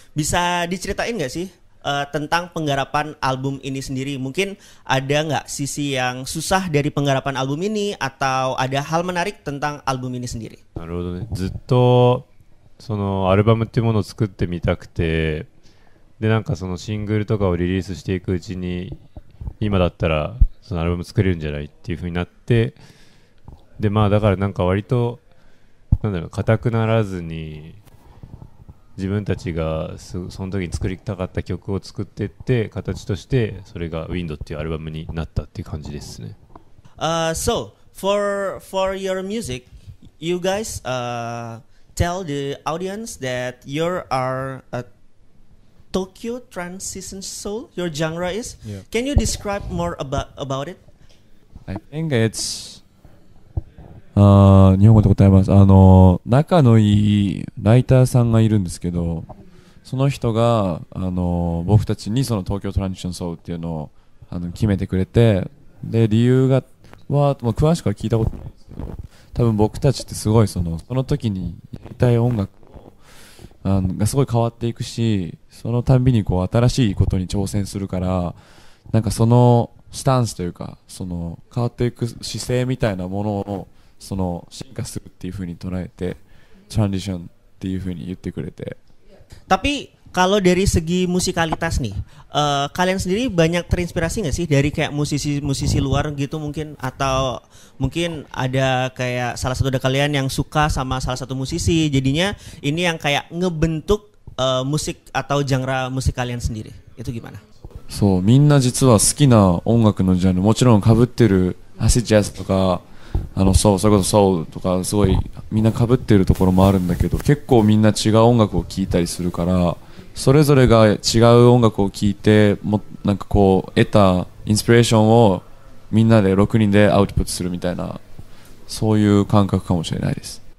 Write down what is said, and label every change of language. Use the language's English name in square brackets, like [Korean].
[Indonesian] Bisa diceritain nggak sih tentang penggarapan album ini sendiri? Mungkin ada nggak sisi yang susah dari penggarapan album ini atau ada hal menarik tentang album ini sendiri? [Japanese] なるほどね。ずっとそのアルバムっていうものを作ってみたくて、でなんかそのシングルとかをリリースしていくうちに今だったらそのアルバム作れるんじゃないっていう風になって、でまあだからなんか割となんだろう、固くならずに自分たちがその時に作りたかった曲を作っていって形としてそれが Wind っていうアルバムになったっていう感じですね。 [English] So for your music, you guys tell the audience that you are a Tokyo transition soul. Your genre is. Yeah. Can you describe more about it? I think it's [Japanese] 日本語で答えます。仲のいいライターさんがいるんですけど、その人が僕たちにその東京トランジションソウルっていうのを決めてくれて、で理由は詳しくは聞いたことないんですけど、多分僕たちってすごいその時にやりたい音楽がすごい変わっていくし、そのたんびにこう新しいことに挑戦するから、なんかそのスタンスというか、その変わっていく姿勢みたいなものをその進化するっていう風に捉えて、トランジションっていう風に言ってくれて。 [Indonesian] Tapi kalau dari segi musikalitas nih, kalian sendiri banyak terinspirasi nggak sih dari kayak musisi-musisi luar gitu mungkin, atau mungkin ada kayak salah satu dari kalian yang suka sama salah satu musisi, jadinya ini yang kayak ngebentuk musik atau genre musik kalian sendiri, itu gimana? [Japanese] そう、みんな実は好きな音楽のジャンル、もちろん被ってるアシッジャズとかそれこそソウルとかすごいみんな被ってるところもあるんだけど、結構みんな違う音楽を聴いたりするから、それぞれが違う音楽を聴いてなんかこう得たインスピレーションをみんなで6人でアウトプットするみたいな、そういう感覚かもしれないです。